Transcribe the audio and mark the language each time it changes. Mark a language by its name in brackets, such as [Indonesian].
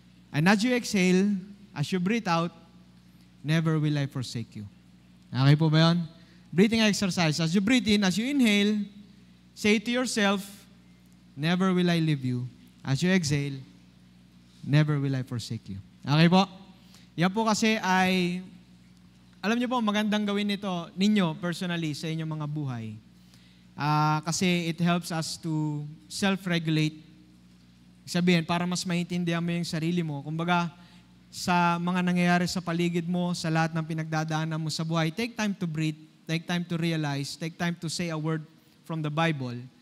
[English] And as you exhale, as you breathe out, never will I forsake you. [Filipino] Okay po ba yun? [English] Breathing exercise. As you breathe in, as you inhale, say to yourself, never will I leave you. As you exhale, never will I forsake you. [Filipino] Okay po? Yan po kasi ay, alam niyo po, magandang gawin ito ninyo personally sa inyong mga buhay. [English] Kasi it helps us to self-regulate. [Filipino] Sabihin, para mas maintindihan mo yung sarili mo. Kumbaga, sa mga nangyayari sa paligid mo, sa lahat ng pinagdadaanan mo sa buhay, [English] take time to breathe, take time to realize, take time to say a word from the Bible.